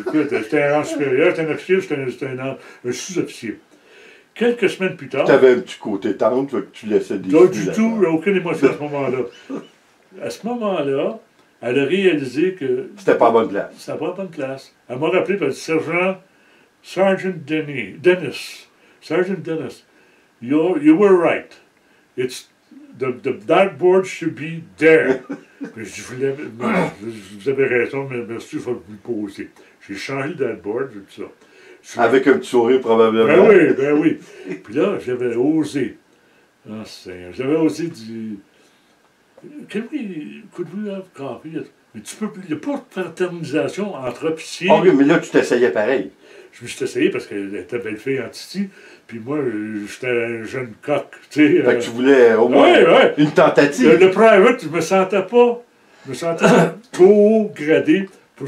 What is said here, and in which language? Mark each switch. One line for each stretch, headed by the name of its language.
French: J'étais un rang supérieur, j'étais un officier, j'étais un sous-officier. Quelques semaines plus tard... Tu avais un petit côté tendre que tu laissais des... Pas du tout, aucune émotion à ce moment-là. À ce moment-là, elle a réalisé que... C'était pas à bonne place. C'était pas à bonne place. Elle m'a rappelé par le sergent Dennis.
English: Sergeant Dennis, you were right. It's the dartboard should be there.
French: Vous avez raison, mais merci, il faut vous le poser. J'ai changé le dartboard, tout ça. Avec un petit sourire, probablement. Ben oui. Puis là, j'avais osé. Ah, Seigneur, j'avais osé
English: Can we, could we have coffee?
French: Mais tu peux, il n'y a pas de fraternisation entre officiers. Oh, mais là, tu t'essayais pareil. Je me suis essayé parce qu'elle était belle-fille en Titi, puis moi, j'étais un jeune coq, tu sais. Fait que tu voulais au moins une tentative. Le private, je me sentais pas, je me sentais trop gradé pour